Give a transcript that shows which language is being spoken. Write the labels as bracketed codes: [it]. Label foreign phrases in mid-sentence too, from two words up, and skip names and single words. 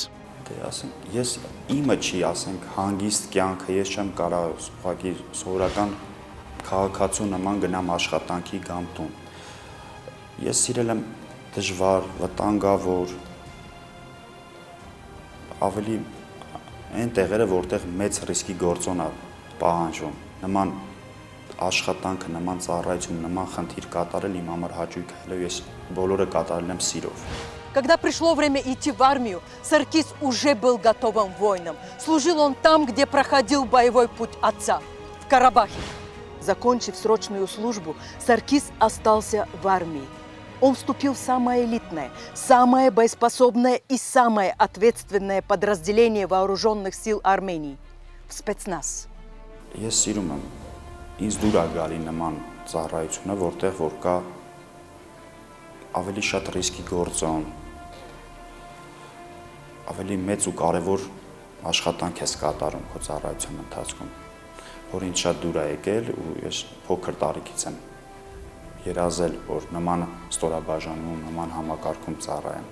[hy] Ասենք, ես իմը չի, ասենք, հանգիստ կյանքը, ես չեմ կարող ուղղակի սովորական քաղաքացու նման գնամ աշխատանքի գամ տուն։ Ես սիրել եմ դժվար, վտանգավոր, ավելի այն տեղերը, որտեղ մեծ ռիսկի գործոն է պահանջում, նման աշխատանքը, նման ծառայություն, նման խնդիր կատարել իմ համար հաճույք է, եւ ես բոլորը կատարել եմ սիրով։ [ru] Когда пришло время идти в армию, Саркис уже был готовым воином. Служил он там, где проходил боевой путь отца, в Карабахе. Закончив срочную службу, Саркис остался в армии. Он вступил в самое элитное, самое боеспособное и самое ответственное подразделение вооруженных сил Армении – в спецназ. [hy] Ես սիրում եմ ինձ դուր է գալի նման ծառայությունը, որտեղ որ կա ավելի շատ ռիսկի գործոն, ավելի մեծ ու կարևոր աշխատանք ես կատարում քո ծառայության ընթացքում, որ ինձ շատ դուր է եկել ու ես փոքր տարիքից եմ երազել, որ նման ստորաբաժանում, նման համակարգում ծառայեմ։